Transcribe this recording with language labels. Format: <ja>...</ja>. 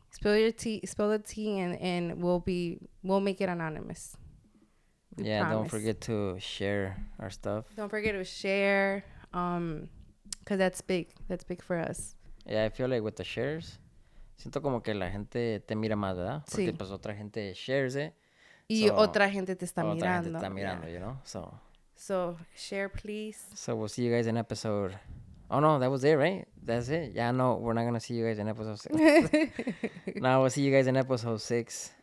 <en>Spill the tea, and we'll make it anonymous. We promise. Don't forget to share our stuff. Don't forget to share, because that's big. That's big for us. Yeah, I feel like with the shares,</en> <es>siento como que la gente te mira más, ¿verdad? Porque pues otra gente</es> <en>shares it.</en> <es>Y otra gente te está mirando. Otra gente te está mirando,</es> <en>you know? So, share, please. So, we'll see you guys in episode... Oh, no, that was it, right? That's it? Yeah, no, we're not going to see you guys in episode 6. No, we'll see you guys in episode 6.</en>